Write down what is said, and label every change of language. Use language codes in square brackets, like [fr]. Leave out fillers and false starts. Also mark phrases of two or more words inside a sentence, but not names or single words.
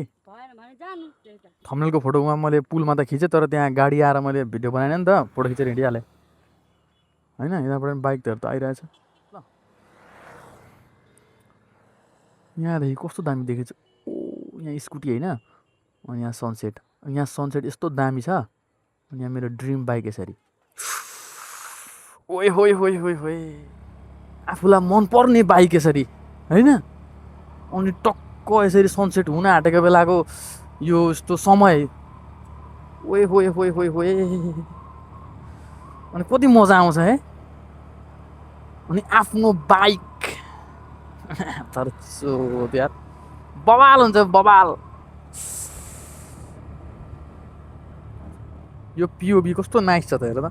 [ne] थम्बनेलको फोटोमा मैले पुलमा त खिचेँ, तर त्यहाँ गाडी आएर मैले भिडियो बनाएन नि त, फोटो खिचेर हिँडिहालेँ होइन। यहाँबाट बाइकहरू त आइरहेछ ल। यहाँदेखि कस्तो दामी देखेछ। ओ यहाँ स्कुटी होइन, अनि यहाँ सनसेट। यहाँ सनसेट यस्तो दामी छ। अनि यहाँ मेरो ड्रिम बाइक यसरी। ओए होइ होइ होइ होइ, आफूलाई मनपर्ने बाइक यसरी होइन। अनि टक्क यसरी सनसेट हुन आँटेको बेलाको यो यस्तो समय। ओए होइ होइ होइ होइ, अनि कति मजा आउँछ है। अनि आफ्नो बाइक तर यार बवाल हुन्छ, बवाल। यो पिओभी कस्तो नाइस छ त हेर त।